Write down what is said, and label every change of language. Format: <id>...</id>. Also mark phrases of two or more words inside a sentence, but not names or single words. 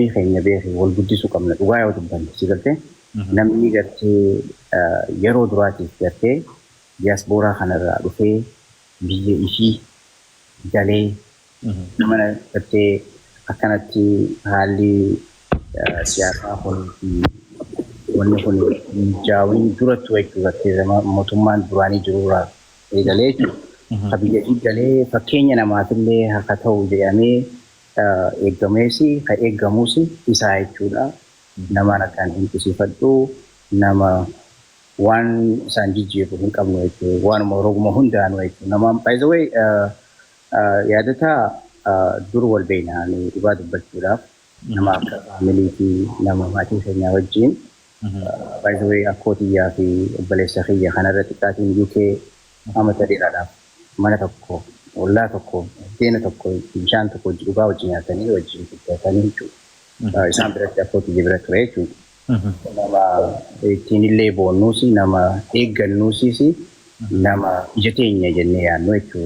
<om>keenya beekee wal guddisuu qabna dhugaa yoo dubbanne si gartee namni gartee yeroo duraatiif gartee diyaaspooraa kanarraa dhufee biyya ishii galee mana gartee akkanatti haalli siyaasaa kun wanni kun jaawin duratti jechuudha gartee mootummaan duraanii jirurraa eegalee jechuudha. Biyya ishii galee fakkeenya namaafillee akka ta'u jedhamee eeggamees ka eeggamus isaa jechuudha. Namaan akkaan dinqisiifadhu nama waan isaan jijjiiru hin qabnu jechuudha. Waanuma roguma hundaanu jechuudha. Namaan</om> <en>by the way</en> <om>yaadataa dur wal beeknanii dhugaa dubbachuudhaaf nama akka faamilii fi nama maatii keenyaa wajjin</om> <en>by the way</en> <om>akkootiyyaa fi obboleessa kiyya kanarra xiqqaatiin UK amata dheeraadhaaf mana tokko ollaa tokko deena tokko bishaan tokko dhugaa wajjin nyaatanii wajjin guddatanii jechuudha. Isaan biratti akkootii bira ture jechuudha. Nama ittiin illee boonnuusi nama eeggannuusis nama ija teenya jennee yaadnu jechuudha.</om>